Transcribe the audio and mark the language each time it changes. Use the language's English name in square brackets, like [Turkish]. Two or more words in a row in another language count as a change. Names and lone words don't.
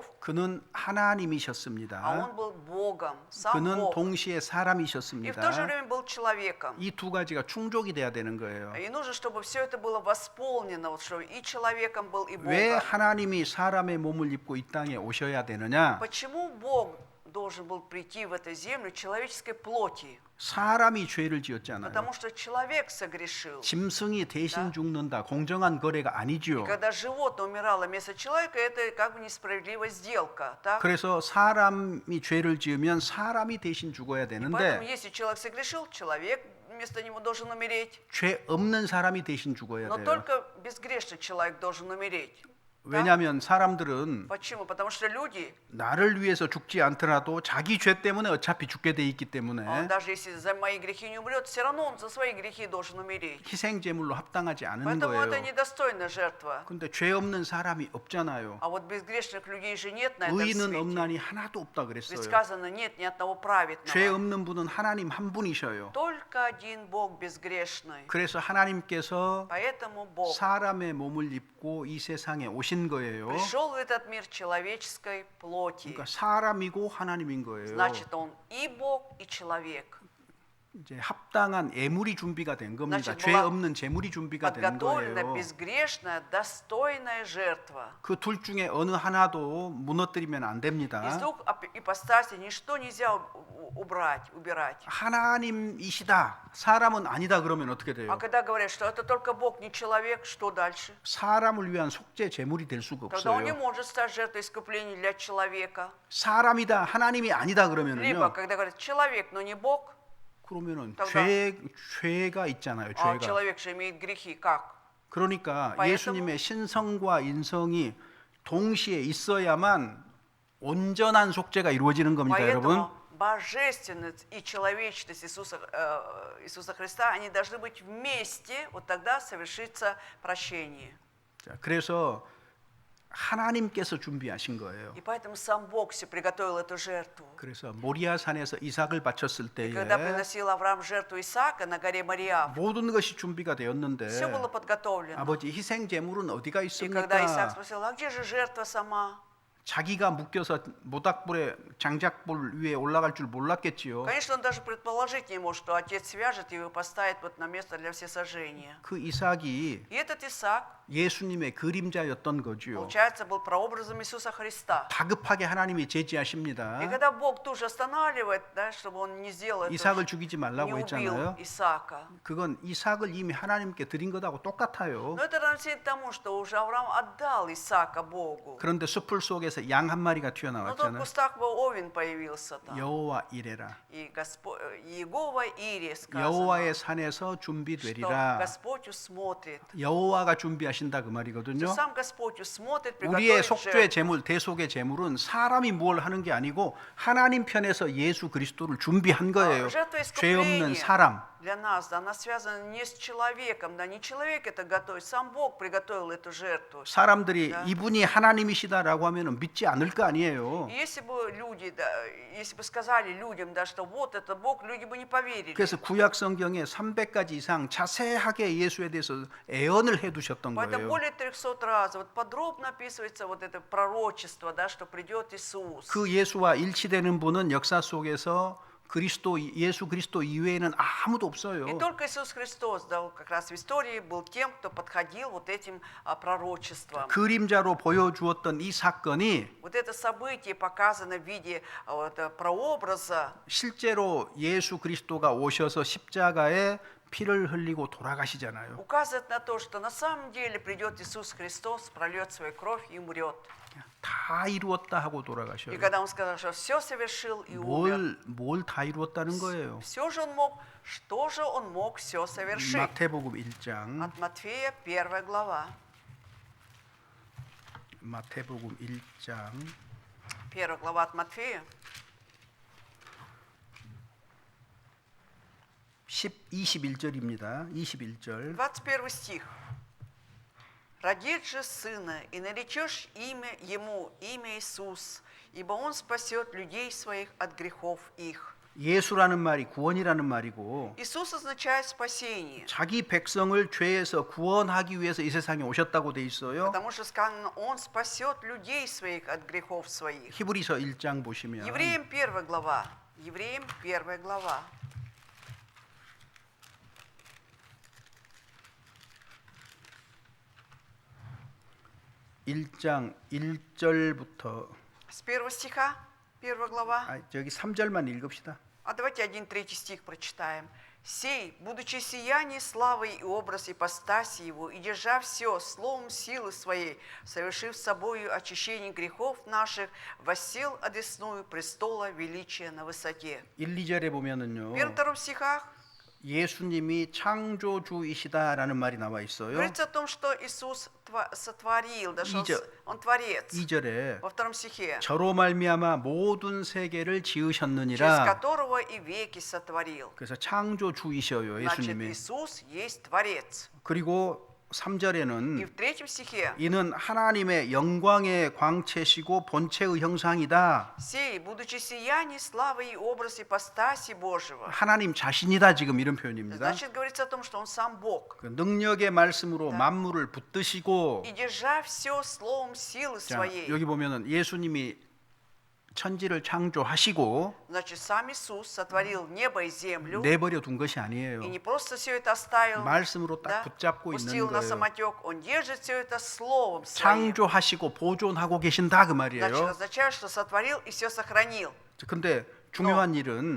[Korean] 그는 [Russian] а [Korean] 하나님이셨습니다. [Russian] Он был Богом, сам [Korean] 그는 [Russian] Бог, [Korean] 동시에 [Russian] и в то же [Korean] 사람이셨습니다. [Russian] время был человеком. [Korean] 이 두 가지가 충족이 돼야 되는 거예요. [Russian] И нужно, чтобы все это было восполнено, вот, чтобы и человеком был, и [Korean] 왜 [Russian] Богом. [Korean] 하나님이 사람의 몸을 입고 이 땅에 오셔야 되느냐? [Russian] Почему Бог должен был прийти в эту землю человеческой плоти? [Korean] 사람이 죄를 지었잖아요. [Russian] Потому что человек согрешил. [Korean] 짐승이 대신 [Russian] Да. [Korean] 죽는다. 공정한 거래가 [Russian] И [Korean] 아니지요. [Russian] когда животное умирало вместо человека, это как бы несправедливая сделка. Так? [Korean] 그래서 사람이 죄를 지으면 사람이 대신 죽어야 [Russian] Поэтому, [Korean] 되는데 [Russian] если человек согрешил, человек вместо него должен умереть. [Korean] 죄 없는 사람이 대신 죽어야 [Russian] Но [Korean] 돼요. [Russian] только безгрешный человек должен умереть. [Korean] 왜냐하면 사람들은 [Russian] Почему? Потому что люди, [Korean] 나를 위해서 죽지 않더라도 자기 죄 때문에 어차피 죽게 돼 있기 때문에 [Russian] даже если за мои грехи не умрет, все равно он за свои грехи должен умереть. [Korean] 희생 제물로 합당하지 않은 [Russian] Поэтому это [Korean] 거예요. [Russian] недостойная жертва. [Korean] 근데 죄 없는 사람이 없잖아요. [Russian] А вот безгрешных людей же нет на этом [Korean] 의인은 [Russian] свете. [Korean] 없나니 하나도 없다 [Russian] Ведь [Korean] 그랬어요. [Russian] сказано, нет ни одного [Korean] 죄 [Russian] праведного. [Korean] 없는 분은 하나님 한 분이셔요. [Russian] Только один Бог безгрешный. [Korean] 그래서 하나님께서 [Russian] Поэтому Бог [Korean] 사람의 몸을 입고 이 세상에 오신 거예요. [Russian] пришел в этот мир человеческой плоти. [Korean] 그러니까 사람이고 하나님인 거예요. [Russian] Значит, он и Бог, и человек. [Korean] 이제 합당한 예물이 준비가 된 겁니다. [Russian] значит, [Korean] 죄 [Russian] была [Korean] 없는 제물이 준비가 된 [Russian] Подготовлена [Korean] 거예요. [Russian] безгрешная, достойная жертва. [Korean] 그 둘 중에 어느 하나도 무너뜨리면 안 됩니다. [Russian] Из двух ипостасей ничто нельзя убирать. [Korean] 하나님이시다. 사람은 아니다 그러면 어떻게 [Russian] А [Korean] 돼요? [Russian] когда говорят, что это только Бог, не человек, что дальше? [Korean] 사람을 위한 속죄 제물이 될 수가 [Russian] Тогда он не [Korean] 없어요. [Russian] может стать жертвой искупления для человека. [Korean] 사람이다. 하나님이 아니다 [Russian] Либо, [Korean] 그러면은요. [Russian] когда говорят человек, но не Бог, [Korean] 그러면은 [Russian] тогда- [Korean] 죄가 있잖아요. [Russian] а [Korean] 죄가. [Russian] человек же имеет грехи. Как? [Korean] 그러니까 [Russian] поэтому- [Korean] 예수님의 신성과 인성이 동시에 있어야만 온전한 속죄가 이루어지는 겁니다, 여러분. [Russian] Поэтому божественность и человечность Иисуса Христа, они должны быть вместе, вот тогда совершится прощение. [Korean] 자, 그래서 하나님께서 준비하신 거예요. [Russian] И поэтому сам Бог все приготовил эту жертву. [Korean] 그래서 모리아산에서 이삭을 바쳤을 [Russian] И [Korean] 때에 [Russian] когда приносил Авраам жертву Исаака на горе Мориав, [Korean] 모든 것이 준비가 되었는데 [Russian] все было подготовлено. [Korean] 아버지 희생 제물은 어디가 [Russian] И когда Исаак [Korean] 있습니까? [Russian] спросил, а где же жертва сама? [Korean] 자기가 묶여서 모닥불에 장작불 위에 올라갈 줄 몰랐겠지요. [Russian] Конечно, он даже предположить не может, что отец свяжет его и поставит вот на место для всесожжения. [Korean] 그 이삭이 [Russian] И этот Исаак, [Korean] 예수님의 그림자였던 거지요. [Russian] получается, был прообразом Иисуса Христа. [Korean] 다급하게 하나님이 제지하십니다. [Russian] И когда Бог тут же останавливает, да, чтобы он не сделал это, [Korean] 이삭을 죽이지 [Russian] не [Korean] 말라고 [Russian] убил [Korean] 했잖아요. [Russian] Исаака. [Korean] 그건 이삭을 이미 하나님께 드린 것하고 똑같아요. [Russian] Но это равносильно тому, что уже Авраам отдал Исаака Богу. [Korean] 그런데 숲풀 속에서 양 한 마리가 [Russian] Но тут в [Korean] 튀어나왔잖아요. [Russian] кустах был овен появился там. [Korean] 여호와 이래라. [Russian] И Иегова Ире сказано, [Korean] 여호와의 산에서 [Russian] что [Korean] 준비되리라. [Russian] Господь усмотрит. [Korean] 여호와가 준비하신다 그 [Russian] Что [Korean] 말이거든요. [Russian] сам Господь усмотрит, [Korean] 우리의 [Russian] приготовит [Korean] 속죄 [Russian] жертву. [Korean] 제물, 대속의 제물은 사람이 뭘 하는 게 아니고 하나님 편에서 예수 그리스도를 준비한 거예요. [Russian] Жертва [Korean] 죄 없는 [Russian] искупления [Korean] 사람. [Russian] для нас, да, она связана не с человеком, да, не человек это готовит, сам Бог приготовил эту жертву. [Korean] 사람들이 [Russian] Да. [Korean] 이분이 하나님이시다라고 하면 믿지 않을 거 아니에요. [Russian] И если бы люди, да, если бы сказали людям, да, что вот это Бог, люди бы не поверили. [Korean] 그래서 구약 성경에 300가지 이상 자세하게 예수에 대해서 애언을 해두셨던 [Russian] Поэтому [Korean] 거예요. [Russian] более 300 раз вот подробно описывается вот это пророчество, да, что придет Иисус. [Korean] 그 예수와 일치되는 분은 역사 속에서 예수 그리스도 이외에는 아무도 없어요. [Russian] И только Иисус Христос, да, вот как раз в истории был тем, кто подходил вот этим пророчеством. [Korean] 그림자로 보여주었던 이 사건이 [Russian] Вот это событие показано в виде вот, прообраза. [Korean] 실제로 예수 그리스도가 오셔서 십자가에 피를 흘리고 돌아가시잖아요. [Russian] Указывает на то, что на самом деле придет Иисус Христос, прольет свою кровь и умрет. [Korean] 다 이루었다 하고 [Russian] И [Korean] 돌아가셔요. [Russian] когда Он сказал, что все совершил и умер, [Korean] 뭘 다 이루었다는 거예요. [Russian] все же Он мог, что же Он мог все совершить? [Korean] 마태복음 1장. [Russian] От Матфея 1 глава. [Korean] 마태복음 1장 [Russian] 1 глава от Матфея. [Korean] 21절입니다. 21절. [Russian] 21 стих. «Родит же сына, и наречешь имя ему, имя Иисус, ибо он спасет людей своих от грехов их». [Korean] 예수라는 말이 구원이라는 말이고 [Russian] Иисус означает спасение, [Korean] 자기 백성을 죄에서 구원하기 위해서 이 세상에 오셨다고 돼 있어요. [Russian] потому что сказано, он спасет людей своих от грехов своих. [Korean] 히브리서 1장 보시면 [Russian] Евреям 1 глава. Евреям 1 глава. [Korean] 일장 1절부터 [Russian] С 1 стиха, 1 глава. [Korean] 저기 3절만 읽읍시다. [Russian] А давайте 1-3 стих прочитаем. «Сей, будучи сияние славы и образ ипостаси его, и держа все словом силы своей, совершив собою очищение грехов наших, воссел одесную престола величия на высоте». [Korean] 1, 2절에 보면은요. [Russian] В 1-2 стихах [Korean] 예수님이 창조주이시다라는 말이 나와 있어요. [Russian] говорится о том, что Иисус сотворил, да, что [Korean] 이절. [Russian] Он творец. [Korean] 2절에 [Russian] Во 2 стихе. [Korean] 저로 말미암아 모든 세계를 [Russian] Через [Korean] 지으셨느니라. [Russian] которого и веки сотворил. [Korean] 그래서 창조주이셔요, [Russian] Значит, [Korean] 예수님이. [Russian] Иисус есть Творец. [Korean] 그리고 [Russian] И [Korean] 3절에는 [Russian] в 3 стихе. [Korean] 이는 하나님의 영광의 광채시고 본체의 형상이다. [Russian] Сей, будучи сияние, славы и образ ипостаси Божьего. [Korean] 하나님 자신이다 지금 이런 표현입니다. [Russian] Значит, говорится о том, что Он сам Бог. [Korean] 그 능력의 말씀으로 만물을 붙드시고 [Russian] И держа все словом силы [Korean] 자, [Russian] своей. [Korean] 여기 보면은 예수님이 천지를 창조하시고 [Russian] Значит, сам Иисус сотворил небо и землю. [Korean] 내버려 둔 것이 아니에요. [Russian] И не просто все это оставил, [Korean] 말씀으로 딱 [Russian] да, [Korean] 붙잡고 [Russian] пустил [Korean] 있는 [Russian] на [Korean] 거예요. [Russian] самотек. Он держит все это словом своим. [Korean] 창조하시고 보존하고 계신다 그 [Russian] Значит, [Korean] 말이에요. [Russian] означает, что сотворил и все сохранил. [Korean] 근데 중요한 일은